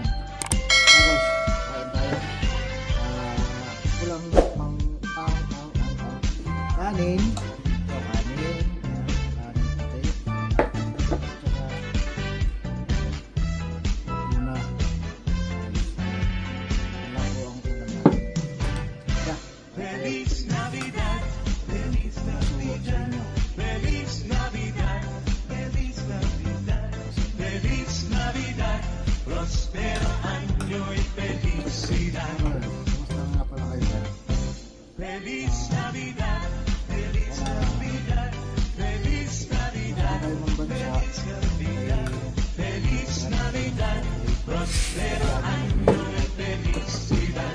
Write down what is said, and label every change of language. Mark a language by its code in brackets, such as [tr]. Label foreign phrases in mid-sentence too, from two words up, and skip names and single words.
[tl] Guys, kain tayo. Kulang ang kanin. So, kanin. Kanin pati. Tsaka tuna. Wala po ang tuna natin. [es] Feliz Navidad, Feliz Navidad, Feliz Navidad, Feliz Navidad, Feliz Navidad, prospero año y felicidad. [tl] Kumusta nga pala kayo dyan? [es] Feliz Navidad, Feliz Navidad, Feliz Navidad, [tl] Kayo ng bansa. [es] Feliz Navidad, prospero año y felicidad.